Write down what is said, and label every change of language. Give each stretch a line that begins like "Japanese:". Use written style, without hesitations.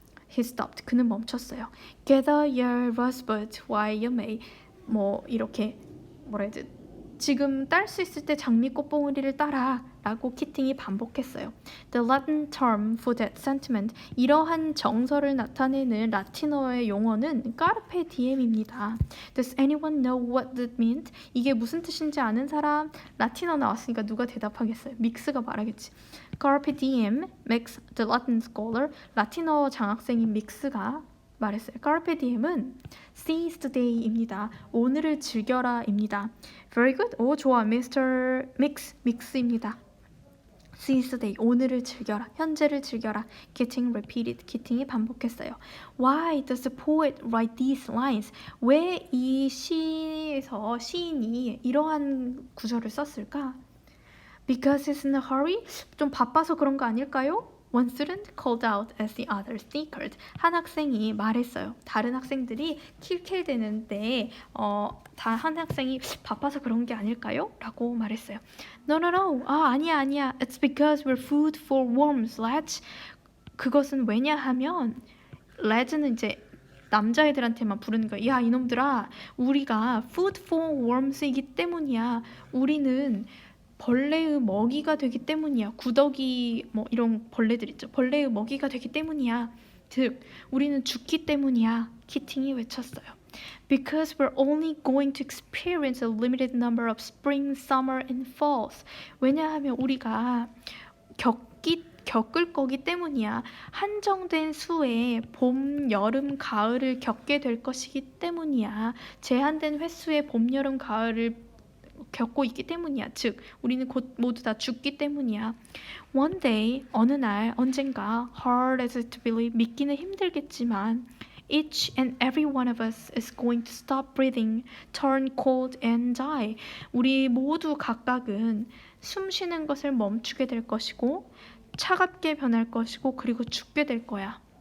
English: He stopped.
Korean: 그는 멈췄어요.
English: Gather your rosebud while you may.
Korean: 이렇게 지금 딸 수 있을 때 장미꽃봉오리를 따라 라고 키팅이 반복했어요.
English: The Latin term for that sentiment,
Korean: 이러한 정서를 나타내는 라틴어의 용어는
English: carpe diem입니다. Does anyone know what that means?
Korean: 이게 무슨 뜻인지 아는 사람? 라틴어 나왔으니까 누가 대답하겠어요? 믹스가 말하겠지.
English: Carpe diem, Max, the Latin scholar,
Korean: 라틴어 장학생인 믹스가 말했어요. Carpe diem은
English: seize the day
Korean: 입니다. 오늘을 즐겨라입니다.
English: Very good.
Korean: 좋아. Mr. Mix입니다.
English: Seize the day.
Korean: 오늘을 즐겨라. 현재를 즐겨라.
English: Keating repeated.
Korean: 키팅이 반복했어요.
English: Why does the poet write these lines?
Korean: 왜 이 시에서 시인이 이러한 구절을 썼을까?
English: Because he's in a hurry?
Korean: 좀 바빠서 그런 거 아닐까요?
English: One student called out as the other snickered.
Korean: 한 학생이 말했어요. 다른 학생들이 킬킬대는데 한 학생이 바빠서 그런 게 아닐까요? 라고 말했어요. No. 아니야.
English: It's because we're food for worms, lads.
Korean: 그것은 왜냐하면 lads는 이제 남자애들한테만 부르는 거야. 야, 이놈들아. 우리가
English: food for worms
Korean: 이기 때문이야. 우리는 벌레의 먹이가 되기 때문이야. 구더기 이런 벌레들 있죠. 벌레의 먹이가 되기 때문이야. 즉 우리는 죽기 때문이야. 키팅이 외쳤어요.
English: Because we're only going to experience a limited number of spring, summer, and falls.
Korean: 왜냐하면 우리가 겪을 거기 때문이야. 한정된 수의 봄, 여름, 가을을 겪게 될 것이기 때문이야. 제한된 횟수의 봄, 여름, 가을을 겪고 있기 때문이야. 즉 우리는 곧 모두 다 죽기 때문이야.
English: One day,
Korean: 어느 날, 언젠가
English: hard as to believe,
Korean: 믿기는 힘들겠지만
English: each and every one of us is going to stop breathing, turn cold and die.
Korean: 우리 모두 각각은 숨 쉬는 것을 멈추게 될 것이고 차갑게 변할 것이고 그리고 죽게 될 거야.